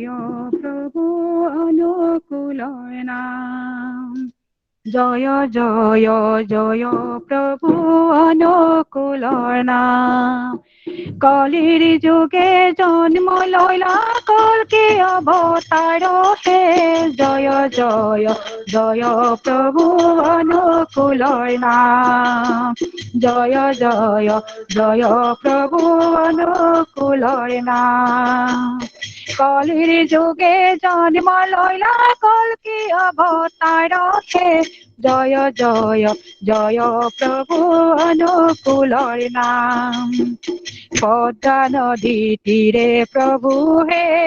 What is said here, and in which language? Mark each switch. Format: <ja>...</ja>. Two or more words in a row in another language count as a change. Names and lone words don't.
<as>প্রভু অনুকূলৰ নাম, জয় জয় জয় প্রভু অনুকূলৰ নাম। কলিৰ যুগে জন্ম লৈলা কল্কি অৱতাৰ হে, জয় জয় জয় প্রভু অনুকূলৰ নাম, জয় জয় জয় প্রভু অনুকূলৰ নাম।</as> <bn>কলির যুগে জন্ম লইলা কল্কি অবতারকে জয় জয় জয় প্রভু অনুকূলর নাম পদ্মা নদী তীরে প্রভু হে</bn>